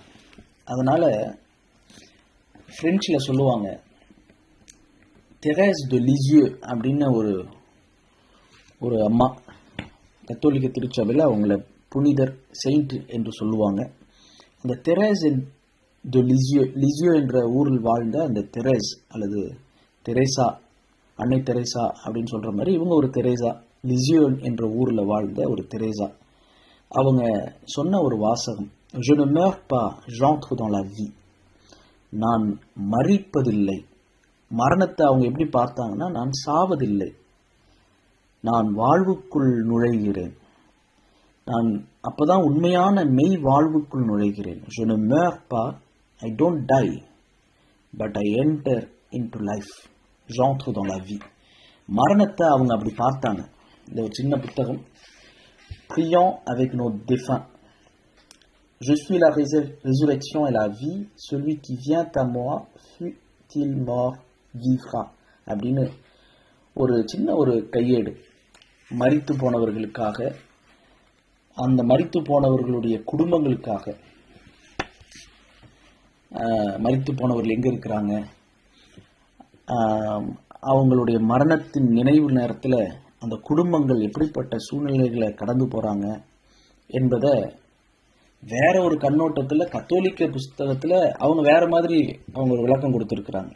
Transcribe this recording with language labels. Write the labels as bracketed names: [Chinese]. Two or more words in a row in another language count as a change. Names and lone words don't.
[Tamil] அதனால பிரெஞ்சில் சொல்லுவாங்க, தெரேஸ் டு லிசியோ அப்படின்னு ஒரு அம்மா, கத்தோலிக்க திருச்சபையில் அவங்கள புனிதர், செயின்ட் என்று சொல்லுவாங்க. அந்த தெரேஸ் டு லிசியோ என்ற ஊரில் வாழ்ந்த அந்த தெரேஸ் அல்லது தெரேசா, அன்னை தெரேசா அப்படின்னு சொல்ற மாதிரி இவங்க ஒரு தெரேசா, லிசியோ என்ற ஊரில் வாழ்ந்த ஒரு தெரேசா. அவங்க சொன்ன ஒரு வாசகம், [French] je ne meurs pas, j'entre dans la vie. [Tamil] நான் மரிப்பதில்லை. மரணத்தை அவங்க எப்படி பார்த்தாங்கன்னா, நான் சாவதில்லை, நான் வாழ்வுக்குள் நுழைகிறேன். நான் அப்பதான் உண்மையான மெய் வாழ்வுக்குள் நுழைகிறேன். [French] je ne meurs pas, [English] I don't die, but I enter into life. [French] j'entre dans la vie. [Tamil] மரணத்தை அவங்க அப்படி பார்த்தாங்க. இந்த ஒரு சின்ன புத்தகம், [French] Prions avec nos défunts. Je suis la résurrection et la vie. Celui qui vient à moi, fût-il mort, vivra. [Tamil] அப்படின்னு ஒரு சின்ன ஒரு கையேடு, மரித்து போனவர்களுக்காக, அந்த மரித்து போனவர்களுடைய குடும்பங்களுக்காக. மரித்து போனவர்கள் எங்க இருக்கிறாங்க, அவங்களுடைய மரணத்தின் நினைவு நேரத்தில் அந்த குடும்பங்கள் எப்படிப்பட்ட சூழ்நிலைகளை கடந்து போறாங்க என்பதை வேற ஒரு கண்ணோட்டத்தில் கத்தோலிக்க புஸ்தகத்தில் அவங்க வேற மாதிரி அவங்க ஒரு விளக்கம் கொடுத்துருக்குறாங்க.